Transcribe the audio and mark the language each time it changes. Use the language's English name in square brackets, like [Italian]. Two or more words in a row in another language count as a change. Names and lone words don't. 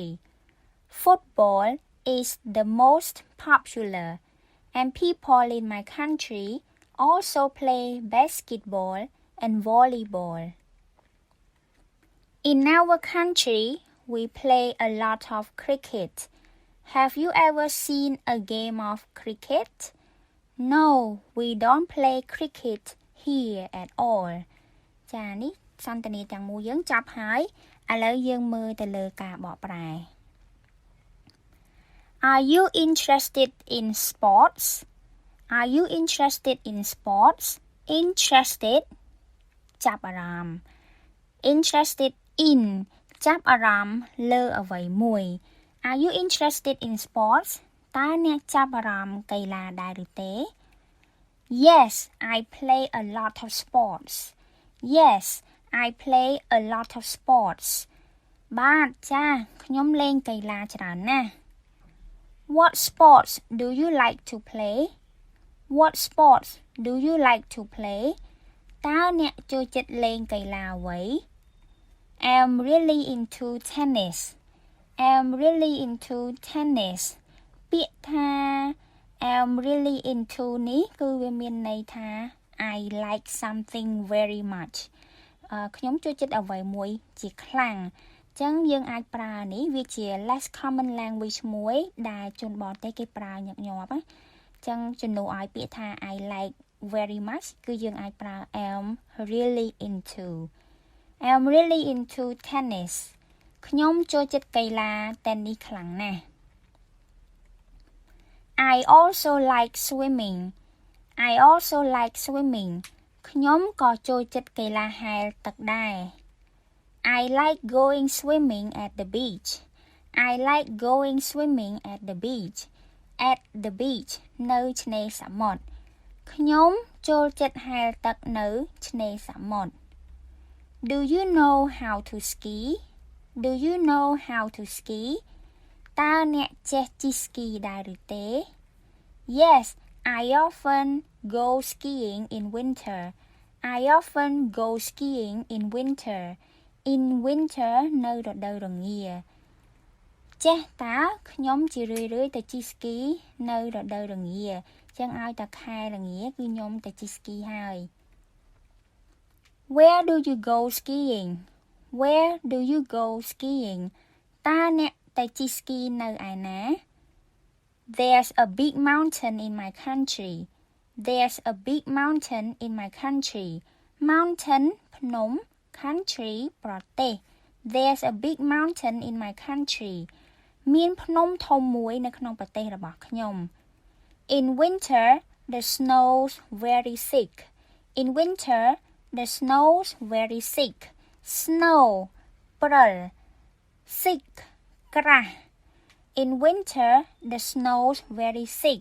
[English] Football is the most popular, and people in my country also play basketball and volleyball. In our country, we play a lot of cricket. Have you ever seen a game of cricket? No, we don't play cricket here at all. [Khmer] ចានេះសន្ទនាទាំងមូលយើងចប់ហើយឥឡូវយើងមើលទៅលើការបកប្រែ [English] Are you interested in sports? Are you interested in sports? Interested ចាប់អារម្មណ៍ Interested in [Khmer] ចាប់អារម្មណ៍លើអ្វីមួយ [English] Are you interested in sports? [Khmer] តើអ្នកចាប់អារម្មណ៍កីឡាដែរឬទេ [English] Yes, I play a lot of sports. Yes, I play a lot of sports. [Khmer] បាទចាខ្ញុំលេងកីឡាច្រើនណាស់ [English] What sports do you like to play? What sports do you like to play? [Khmer] តើអ្នកចូលចិត្តលេងកីឡាអ្វី [English] I'm really into tennis. I'm really into tennis. [Khmer] ពាក្យថា [English] I'm really into [Khmer] នេះគឺវាមានន័យថា [English] I like something very much. [Khmer] ខ្ញុំចូលចិត្តអ្វីមួយជាខ្លាំងអញ្ចឹងយើងអាចប្រើនេះវាជា [English] less common language [Khmer] មួយដែលជនបរទេសគេប្រើញឹកញាប់ណាអញ្ចឹងជំនួសឲ្យពាក្យថា [English] I like very much [Khmer] គឺយើងអាចប្រើ [English] am really into I'm really into tennis [Khmer] ខ្ញុំចូលចិត្តកីឡា tennis ខ្លាំងណាស់ [English] I also like swimming I also like swimming [Khmer] ខ្ញុំក៏ចូលចិត្តកីឡាហែលទឹកដែរ [English] I like going swimming at the beach I like going swimming at the beach at the beach [Khmer] នៅឆ្នេរសមុទ្រខ្ញុំចូលចិត្តហែលទឹកនៅឆ្នេរសមុទ្រ [English] Do you know how to ski? Do you know how to ski? [Khmer] តើអ្នកចេះជិះស្គីដែរឬទេ [English] Yes, I often go skiing in winter. I often go skiing in winter. In winter [Khmer] នៅរដូវរងាចេះតើខ្ញុំជារឿយៗទៅជិះស្គីនៅរដូវរងាចឹងឲ្យតែខែរងាគឺខ្ញុំទៅជិះស្គីហើយ [English] Where do you go skiing? Where do you go skiing? [Khmer] តើអ្នកទៅជិះស្គីនៅឯណា [English] There's a big mountain in my country. There's a big mountain in my country. Mountain ភ្នំ country ប្រទេស There's a big mountain in my country. [Khmer] មានភ្នំធំមួយនៅក្នុងប្រទេសរបស់ខ្ញុំ [English] In winter, the snow's very thick. In winter, the snow's very thick. Snow ព្រិល thick ក្រាស់ In winter, the snow's very thick.